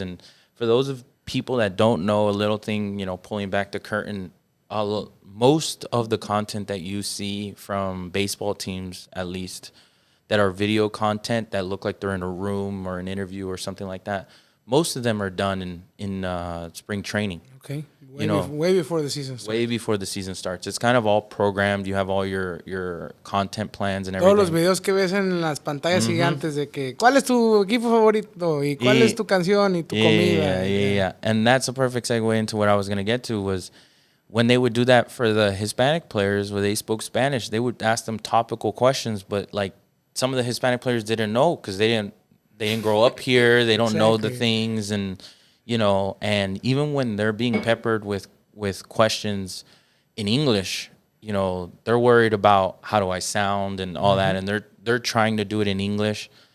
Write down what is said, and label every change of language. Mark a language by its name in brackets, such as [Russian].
[English] And for those of people that don't know, a little thing, you know, pulling back the curtain, most of the content that you see from baseball teams, at least, that are video content that look like they're in a room or an interview or something like that, most of them are done in spring training. Okay. Way before the season starts. Way before the season starts. It's kind of all programmed. You have all your content plans and everything. [Spanish] Todos los videos que ves en las pantallas gigantes de que ¿cuál es tu equipo favorito? ¿Y cuál es tu canción? ¿Y tu comida? [English] Yeah. And that's a perfect segue into what I was going to get to was when they would do that for the Hispanic players where they spoke Spanish, they would ask them topical questions, but like some of the Hispanic players didn't know because they didn't grow up here. They don't know the things and and even when they're being peppered with questions in English, they're worried about how do I sound and all that, and they're trying to do it in English.